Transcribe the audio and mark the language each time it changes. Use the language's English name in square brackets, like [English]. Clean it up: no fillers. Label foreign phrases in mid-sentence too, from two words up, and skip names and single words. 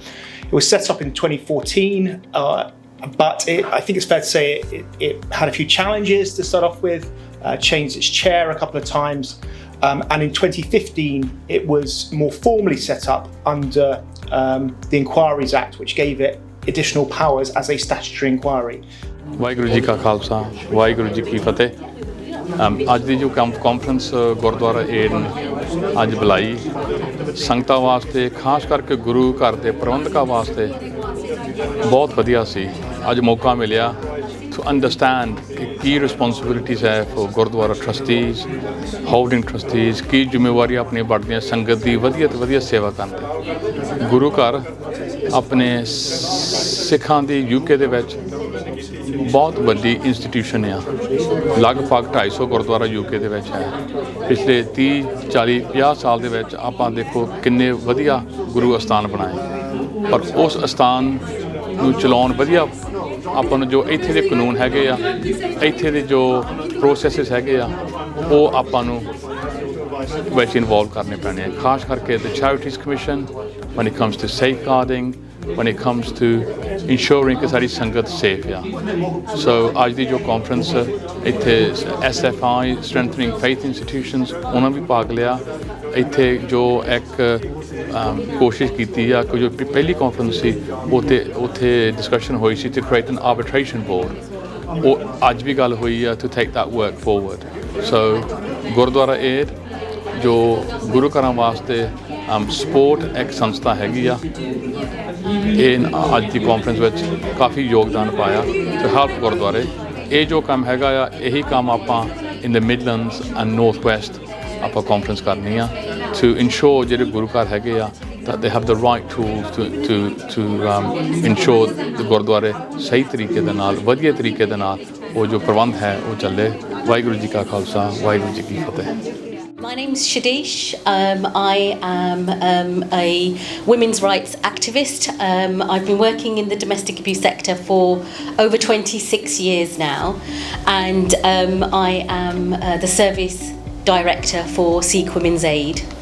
[English] It was set up in 2014, but I think it's fair to say it had a few challenges to start off with, changed its chair a couple of times, and in 2015 it was more formally set up under the Inquiries Act, which gave it additional powers as a statutory inquiry. [Punjabi] ਵਾਹਿਗੁਰੂ ਜੀ ਕਾ ਖਾਲਸਾ ਵਾਹਿਗੁਰੂ ਜੀ ਕੀ ਫਤਿਹ. ਅੱਜ ਦੀ ਜੋ ਕਾਨਫਰੰਸ ਗੁਰਦੁਆਰਾ ਏਡ ਨੇ ਅੱਜ ਬੁਲਾਈ ਸੰਗਤਾਂ ਵਾਸਤੇ, ਖਾਸ ਕਰਕੇ ਗੁਰੂ ਘਰ ਦੇ ਪ੍ਰਬੰਧਕਾਂ ਵਾਸਤੇ ਬਹੁਤ ਵਧੀਆ ਸੀ. ਅੱਜ ਮੌਕਾ ਮਿਲਿਆ [English] to understand [Punjabi] ਕਿ ਕੀ ਰਿਸਪੌਂਸਿਬਿਲਿਟੀਜ਼ ਹੈ [English] for gurdwara trustees, holding trustees, [Punjabi] ਕੀ ਜ਼ਿੰਮੇਵਾਰੀਆਂ ਆਪਣੀਆਂ ਬਣਦੀਆਂ ਸੰਗਤ ਦੀ ਵਧੀਆ ਤੋਂ ਵਧੀਆ ਸੇਵਾ ਕਰਨ ਦੀ. ਗੁਰੂ ਘਰ ਆਪਣੇ ਸਿੱਖਾਂ ਦੀ UK ਦੇ ਵਿੱਚ ਬਹੁਤ ਵੱਡੀ ਇੰਸਟੀਟਿਊਸ਼ਨ ਆ, ਲਗਭਗ 250 ਗੁਰਦੁਆਰਾ UK ਦੇ ਵਿੱਚ ਹੈ. ਪਿਛਲੇ 30, 40, 50 ਸਾਲ ਦੇ ਵਿੱਚ ਆਪਾਂ ਦੇਖੋ ਕਿੰਨੇ ਵਧੀਆ ਗੁਰੂ ਅਸਥਾਨ ਬਣਾਏ, ਪਰ ਉਸ ਅਸਥਾਨ ਨੂੰ ਚਲਾਉਣ ਵਧੀਆ ਆਪਾਂ ਨੂੰ ਜੋ ਇੱਥੇ ਦੇ ਕਾਨੂੰਨ ਹੈਗੇ ਆ, ਇੱਥੇ ਦੇ ਜੋ ਪ੍ਰੋਸੈਸਿਸ ਹੈਗੇ ਆ, ਉਹ ਆਪਾਂ ਨੂੰ ਵਿੱਚ ਇਨਵੋਲਵ ਕਰਨੇ ਪੈਣੇ ਆ. ਖਾਸ ਕਰਕੇ [English] the Charities Commission when it comes to safeguarding, when it comes to ensuring [Punjabi] ਕਿ ਸਾਡੀ ਸੰਗਤ ਸੇਫ ਆ. ਸੋ ਅੱਜ ਦੀ ਜੋ ਕਾਨਫਰੰਸ ਇੱਥੇ SFI Strengthening Faith Institutions ਉਹਨਾਂ ਵੀ ਭਾਗ ਲਿਆ. ਇੱਥੇ ਜੋ ਇੱਕ ਕੋਸ਼ਿਸ਼ ਕੀਤੀ ਆ ਕਿ ਜੋ ਪਹਿਲੀ ਕਾਨਫਰੰਸ ਸੀ ਉੱਥੇ ਡਿਸਕਸ਼ਨ ਹੋਈ ਸੀ [English] to create an arbitration board, [Punjabi] ਉਹ ਅੱਜ ਵੀ ਗੱਲ ਹੋਈ ਆ [English] to take that work forward. [Punjabi] ਸੋ ਗੁਰਦੁਆਰਾ ਏਡ ਜੋ ਗੁਰੂ ਘਰਾਂ ਵਾਸਤੇ ਸਪੋਰਟ ਇੱਕ ਸੰਸਥਾ ਹੈਗੀ ਆ, ਇਹ ਅੱਜ ਦੀ ਕਾਨਫਰੰਸ ਵਿੱਚ ਕਾਫੀ ਯੋਗਦਾਨ ਪਾਇਆ ਤੇ ਹੈਲਪ ਗੁਰਦੁਆਰੇ। ਇਹ ਜੋ ਕੰਮ ਹੈਗਾ ਆ, ਇਹੀ ਕੰਮ ਆਪਾਂ [English] in the Midlands and North West [Punjabi] ਆਪਾਂ ਕਾਨਫਰੰਸ ਕਰਨੀ ਆ [English] to ensure [Punjabi] ਜਿਹੜੇ ਗੁਰੂ ਘਰ ਹੈਗੇ ਆ [English] that they have the right tools to ensure the [Punjabi] ਗੁਰਦੁਆਰੇ ਸਹੀ ਤਰੀਕੇ ਦੇ ਨਾਲ, ਵਧੀਆ ਤਰੀਕੇ ਦੇ ਨਾਲ ਉਹ ਜੋ ਪ੍ਰਬੰਧ ਹੈ ਉਹ ਚੱਲੇ। ਵਾਹਿਗੁਰੂ ਜੀ ਕਾ ਖਾਲਸਾ, ਵਾਹਿਗੁਰੂ ਜੀ ਕੀ ਫਤਿਹ। [English] My name's Shadish. I am a women's rights activist. I've been working in the domestic abuse sector for over 26 years now, and I am the service director for Sikh Women's Aid.